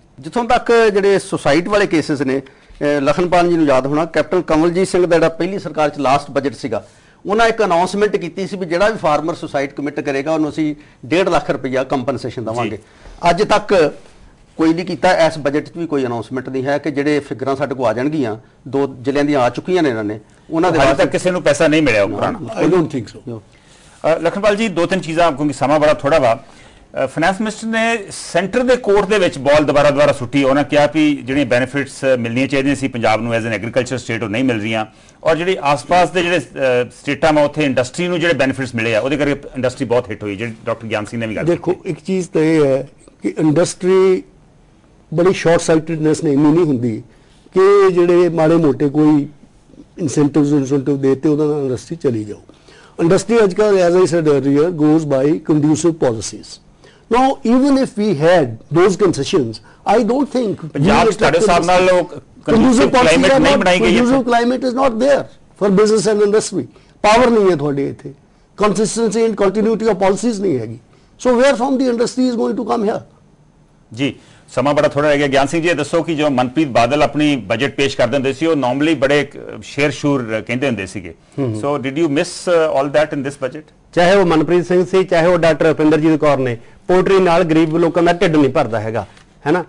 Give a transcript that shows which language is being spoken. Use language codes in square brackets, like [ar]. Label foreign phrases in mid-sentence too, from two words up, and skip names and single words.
[pa] ਜਿੱਥੋਂ ਤੱਕ ਜਿਹੜੇ ਸੁਸਾਈਡ ਵਾਲੇ ਕੇਸਿਸ ਨੇ, ਲਖਨਪਾਲ ਜੀ ਨੂੰ ਯਾਦ ਹੋਣਾ ਕੈਪਟਨ ਕਮਲਜੀਤ ਸਿੰਘ ਦਾ ਜਿਹੜਾ ਪਹਿਲੀ ਸਰਕਾਰ 'ਚ [en] last budget [pa] ਸੀਗਾ, ਉਹਨਾਂ ਇੱਕ ਅਨਾਉਂਸਮੈਂਟ ਕੀਤੀ ਸੀ ਵੀ ਜਿਹੜਾ ਵੀ [en] farmer suicide commit [pa] ਕਰੇਗਾ ਉਹਨੂੰ ਅਸੀਂ 1.5 ਲੱਖ ਰੁਪਈਆ ਕੰਪਨਸੇਸ਼ਨ ਦੇਵਾਂਗੇ। ਅੱਜ ਤੱਕ ਕੋਈ ਨਹੀਂ ਕੀਤਾ। ਇਸ ਬਜਟ 'ਚ ਵੀ ਕੋਈ ਅਨਾਉਂਸਮੈਂਟ ਨਹੀਂ ਹੈ ਕਿ ਜਿਹੜੇ ਫਿਗਰਾਂ ਸਾਡੇ ਕੋਲ ਆ ਜਾਣਗੀਆਂ, 2 ਜ਼ਿਲ੍ਹਿਆਂ ਦੀਆਂ ਆ ਚੁੱਕੀਆਂ ਨੇ ਇਹਨਾਂ ਨੇ, ਉਹਨਾਂ ਦੇ ਹਾਲੇ ਤੱਕ ਕਿਸੇ ਨੂੰ ਪੈਸਾ ਨਹੀਂ ਮਿਲਿਆ ਪੁਰਾਣਾ। [en] I don't think so. [pa] ਲਖਨਪਾਲ ਜੀ, 2-3 ਚੀਜ਼ਾਂ ਕਿਉਂਕਿ ਸਮਾਂ ਬੜਾ ਥੋੜਾ ਵਾ। [en] finance minister [pa] ਨੇ ਸੈਂਟਰ ਦੇ ਕੋਰਟ ਦੇ ਵਿੱਚ ਬਾਲ ਦੁਬਾਰਾ ਸੁੱਟੀ। ਉਹਨਾਂ ਕਿਹਾ ਵੀ ਜਿਹੜੀਆਂ ਬੈਨੀਫਿਟਸ ਮਿਲਣੀਆਂ ਚਾਹੀਦੀਆਂ ਸੀ ਪੰਜਾਬ ਨੂੰ [en] as an agriculture state [pa] ਉਹ ਨਹੀਂ ਮਿਲ ਰਹੀਆਂ, ਔਰ ਜਿਹੜੇ ਆਸ-ਪਾਸ ਦੇ ਜਿਹੜੇ ਸਟੇਟਾਂ ਮੈਂ ਉੱਥੇ ਇੰਡਸਟਰੀ ਨੂੰ ਜਿਹੜੇ ਬੈਨੀਫਿਟਸ ਮਿਲੇ ਆ ਉਹਦੇ ਕਰਕੇ ਇੰਡਸਟਰੀ ਬਹੁਤ ਹਿੱਟ ਹੋਈ, ਜਿਹੜੀ ਡਾਕਟਰ ਗਿਆਨ ਸਿੰਘ ਨੇ ਵੀ ਗੱਲ ਕੀਤੀ। ਦੇਖੋ, ਇੱਕ ਚੀਜ਼ ਤਾਂ ਇਹ ਹੈ ਕਿ ਇੰਡਸਟਰੀ ਬੜੀ [en] short sightedness [pa] ਨੇ ਇੰਨੀ ਨਹੀਂ ਹੁੰਦੀ ਕਿ ਜਿਹੜੇ ਮਾੜੇ ਮੋਟੇ ਕੋਈ ਇਨਸੈਂਟਿਵ ਦੇਤੇ ਉਹਦਾ ਨਾਲ ਇੰਡਸਟਰੀ ਚਲੀ ਜਾਓ। [en] ਇੰਡਸਟਰੀ [pa] ਅੱਜ ਕੱਲ੍ਹ [en] as I said earlier goes by conducive policies. Now, even if we had those concessions, I don't think [pa] ਪੰਜਾਬ ਸਾਡੇ ਹਿਸਾਬ ਨਾਲ conducive ਕਲਾਈਮੇਟ ਨਹੀਂ ਬਣਾਈ ਗਈ ਹੈ। [en] Conducive climate is not there for business and industry. [pa] Power ਨਹੀਂ ਹੈ ਤੁਹਾਡੇ ਇੱਥੇ, [en] consistency and continuity of policies [pa] ਨਹੀਂ ਹੈਗੀ। [en] So where from the industry is going to come here? [pa] ਜੀ, ਸਮਾਂ ਬੜਾ ਥੋੜਾ ਰਹਿ ਗਿਆ। ਗਿਆਨ ਸਿੰਘ ਜੀ, ਇਹ ਦੱਸੋ ਕਿ ਜੋ ਮਨਪ੍ਰੀਤ ਬਾਦਲ ਆਪਣੀ ਬਜਟ ਪੇਸ਼ ਕਰਦੇ ਹੁੰਦੇ ਸੀ ਉਹ ਨਾਰਮਲੀ ਬੜੇ ਸ਼ੇਰ ਸ਼ੂਰ ਕਹਿੰਦੇ ਹੁੰਦੇ ਸੀਗੇ, [en] so did you miss all that in this budget? [pa] ਚਾਹੇ ਉਹ ਮਨਪ੍ਰੀਤ ਸਿੰਘ ਸੀ, ਚਾਹੇ ਉਹ ਡਾਕਟਰ ਰੁਪਿੰਦਰਜੀਤ ਕੌਰ ਨੇ, ਪੋਲਟਰੀ ਨਾਲ ਗਰੀਬ ਲੋਕਾਂ ਦਾ ਢਿੱਡ ਨਹੀਂ ਭਰਦਾ ਹੈਗਾ, ਹੈ ਨਾ।